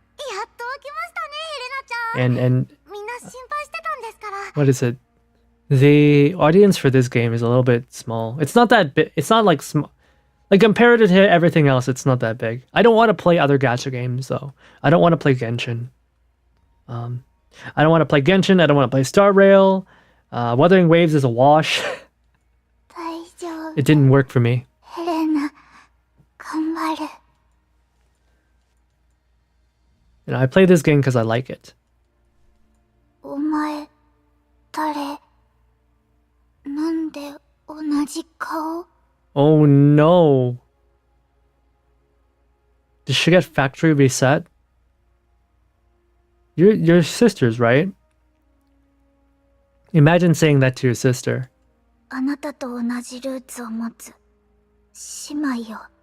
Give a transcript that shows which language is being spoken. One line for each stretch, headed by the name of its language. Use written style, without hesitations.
Japanese: やっと起きましたね、ヘレナちゃん。
English: And
Japanese: みんな心配してたんですから。
English: what is it? The audience for this game is a little bit small. It's not that big. It's not like small. Like compared to everything else, it's not that big. I don't want to play other gacha games though. I don't want to play Genshin. I don't want to play Genshin. I don't want to play Star Rail. Wuthering Waves is a wash.
Japanese: 大丈夫。
English: It didn't work for me.
Japanese: ヘレナ、頑張る。
English: I play this game because I like it.
Japanese: お前、誰？なんで同じ顔？
English: Oh no. Did she get factory reset? You're sisters, right? Imagine saying that to your sister.
Japanese: あなたと同じルーツを持つ姉妹よ。